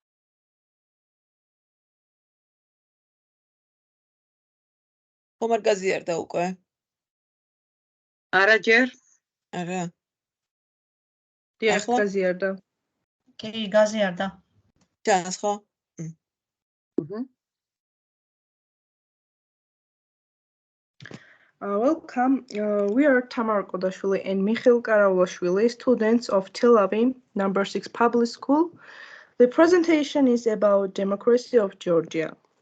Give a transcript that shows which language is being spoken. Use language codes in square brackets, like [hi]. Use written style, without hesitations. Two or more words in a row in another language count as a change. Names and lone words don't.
[ka] ხომ არ გაზიარდა უკვე? არა ჯერ? არა. დიახ, გაზიარდა. კი, გაზიარდა. ჩანს ხო? [en] Welcome. We are Tamar Kodashvili and Mikhail Karaulashvili, students of Tel Aviv number 6 public school. The presentation is about democracy of Georgia.